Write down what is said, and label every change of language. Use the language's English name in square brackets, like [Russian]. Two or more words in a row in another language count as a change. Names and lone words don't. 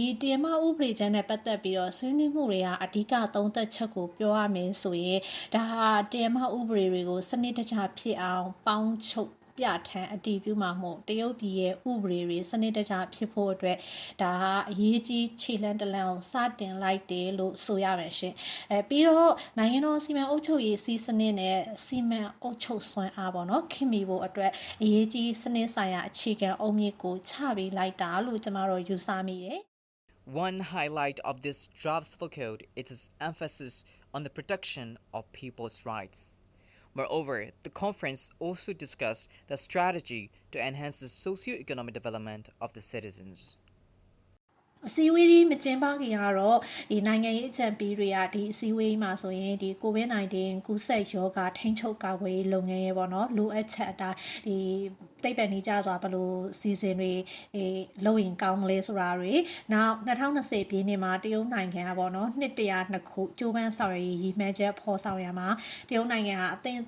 [Burmese] တရားမဥပဒေကြမ်းနဲ့ပတ်သက်ပြီးတော့ဆွေးနွေးမှုတွေကအဓိကသုံးသက်ချက်ကိုပြောရမယ်ဆိုရင်ဒါဟာတရားမဥပဒေတွေကိုစနစ်တကျဖြစ်အောင်ပေါင်းချုပ်ပြထန်အတည်ပြုမှာမို့တရုတ်ပြည်ရဲ့ဥပဒေတွေစနစ်တကျဖြစ်ဖို့အတွက်ဒါဟာအရေးကြီးခြေလှမ်းတစ်လှမ်းကိုစတင်လိုက်တယ်လို့ဆိုရမယ်ရှင်ပြီးတော့နိုင်ငံတော်စီမံအုပ်ချုပ်ရေးစီးစနစ်နဲ့စီမံအုပ်ချုပ်စွမ်းအားပေါ့နော်ခင်မီဖို့အတွက်အရေးကြီးစနစ်ဆိုင်ရာအခြေခံအုတ်မြစ်ကိုချပေးလိုက်တာလို့ကျွန်တော်ယူဆမိတယ် [English] One highlight of this draft civil code is its emphasis on the protection of people's rights. Moreover, the conference also discussed the strategy to enhance the socio-economic development of the citizens. [Burmese] အစည်းအဝေးကြီးမကျင်းပခင်ကတော့ဒီနိုင်ငံရေးအကြံပေးတွေကဒီအစည်းအဝေးမှာဆိုရင်ဒီ COVID-19 ကူးစက်ရောဂါထိန်းချုပ်ကာကွယ်ရေးလုပ်ငန်းရေးပေါ့နော်လိုအပ်ချက်အတိုင်းဒီတိတ်ပံနေကြစွာဘယ်လိုစီစဉ်တွေလုပ်ရင်ကောင်းမလဲဆိုတာတွေနောက်2020ပြည့်နှစ်မှာတရုတ်နိုင်ငံကပေါ့နော်နှစ်102ခုကြိုးပမ်းဆောင်ရွက်ရေးရည်မှန်းချက်ဖော်ဆောင်ရမှာတရုတ်နိုင်ငံဟာအသင့်